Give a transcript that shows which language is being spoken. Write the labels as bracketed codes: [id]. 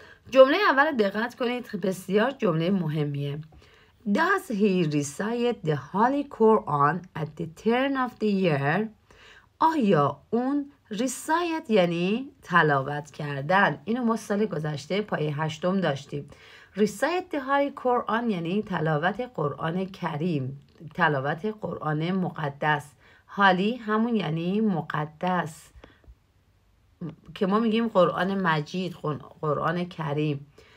[fa] جمله اول دقت کنید، بسیار جمله مهمیه. [en] Does he recite the Holy Quran at the turn of the year? [fa] آیا اون recite یعنی تلاوت کردن، اینو ما سال گذشته پایه 8 داشتیم. [en] recite the Holy Quran [fa] یعنی تلاوت قرآن کریم، تلاوت قرآن مقدس. حالی همون یعنی مقدس که ما میگیم قرآن مجید، قرآن کریم.